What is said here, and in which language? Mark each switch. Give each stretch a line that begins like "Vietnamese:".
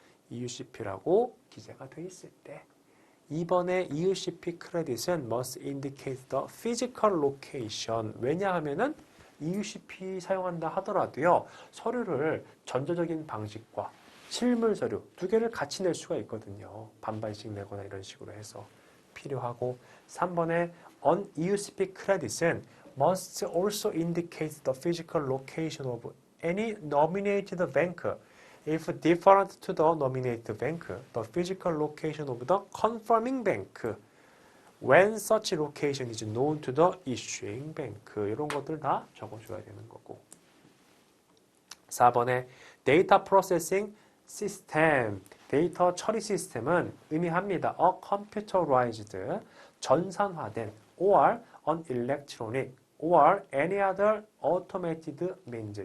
Korean: EUCP라고 기재가 되어 있을 때. 2번의
English: EUCP credit은 must indicate the physical location.
Korean: 왜냐하면은 EUCP 사용한다 하더라도요. 서류를 전자적인 방식과 실물 서류 두 개를 같이 낼 수가 있거든요. 반반씩 내거나 이런 식으로 해서 필요하고
English: 3번의 un-EUCP credit은 must also indicate the physical location of any nominated bank. If different to the nominated bank, the physical location of the confirming bank. When such location is known to the issuing bank.
Korean: 이런 것들 다 적어줘야 되는 거고. 4번에
English: data processing system.
Korean: 데이터 처리 시스템은 의미합니다.
English: A computerized,
Korean: 전산화된,
English: or an electronic, or any other automated means.